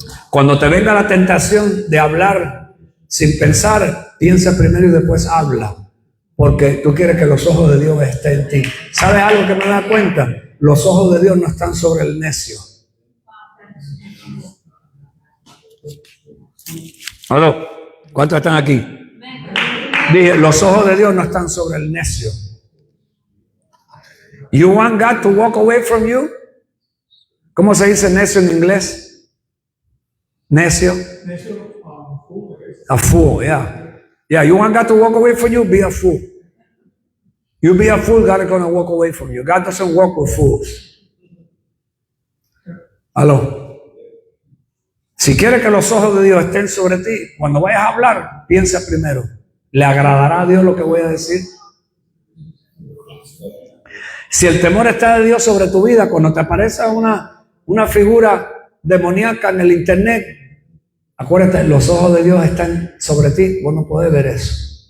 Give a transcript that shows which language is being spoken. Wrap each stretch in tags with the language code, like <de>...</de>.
<es>Cuando te venga la tentación de hablar sin pensar, piensa primero y después habla, porque tú quieres que los ojos de Dios estén en ti. ¿Sabes algo que me da cuenta? Los ojos de Dios no están sobre el necio. ¿Aló? ¿Cuántos están aquí? Dije, los ojos de Dios no están sobre el necio.</es> <en>You want God to walk away from you?</en> <es>¿Cómo se dice necio en inglés?</es> <en>Necio. A fool, yeah. Yeah, you want God to walk away from you? Be a fool. You be a fool, God is going to walk away from you. God doesn't walk with fools.</en> <es>Aló. Si quieres que los ojos de Dios estén sobre ti, cuando vayas a hablar, piensa primero, ¿le agradará a Dios lo que voy a decir? Si el temor está de Dios sobre tu vida, cuando te aparece una figura demoníaca en el internet, acuérdate, los ojos de Dios están sobre ti, vos no podés ver eso.</es>